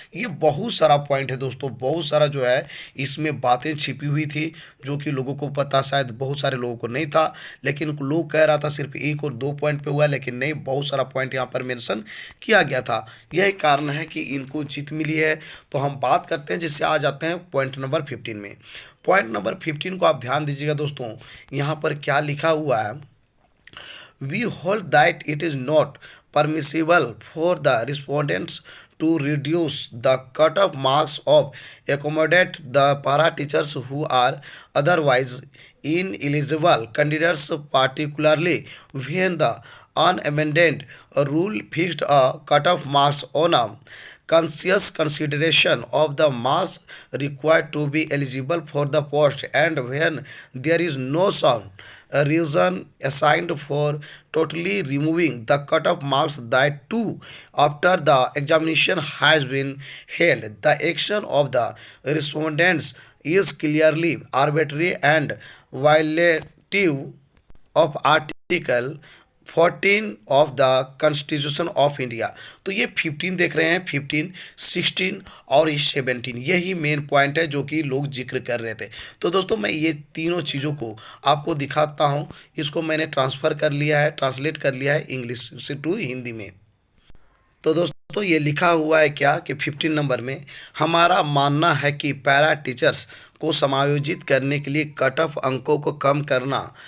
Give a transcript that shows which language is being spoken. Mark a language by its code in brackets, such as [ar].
[hi] ये बहुत सारा पॉइंट है दोस्तों, बहुत सारा जो है इसमें बातें छिपी हुई थी, जो कि लोगों को पता शायद बहुत सारे लोगों को नहीं था, लेकिन लोग कह रहा था सिर्फ 1 और 2 पॉइंट पे हुआ, लेकिन नहीं, बहुत सारा पॉइंट यहाँ पर मेंशन किया गया था। यही कारण है कि इनको जीत मिली है। तो हम बात करते हैं, जिससे आ जाते हैं पॉइंट नंबर 15 में। पॉइंट नंबर 15 को आप ध्यान दीजिएगा दोस्तों, यहाँ पर क्या लिखा हुआ है। [en] We hold that it is not permissible for the respondents to reduce the cut-off marks of accommodate the para teachers who are otherwise ineligible candidates, particularly when the unamended rule fixed a cut-off marks on a conscious consideration of the marks required to be eligible for the post, and when there is no sound reason assigned for totally removing the cut-off marks, that too after the examination has been held. The action of the respondents is clearly arbitrary and violative of Article 14 of the constitution of India. [hi] तो ये 15 देख रहे हैं, 15, 16 और ये 17, यही main point है जो कि लोग जिक्र कर रहे थे। तो दोस्तों मैं ये तीनों चीज़ों को आपको दिखाता हूँ। इसको मैंने ट्रांसफ़र कर लिया है, ट्रांसलेट कर लिया है इंग्लिश से टू हिंदी में। तो दोस्तों ये लिखा हुआ है क्या कि 15 नंबर में, हमारा मानना है कि पैरा टीचर्स को समायोजित करने के लिए कट ऑफ अंकों को कम करना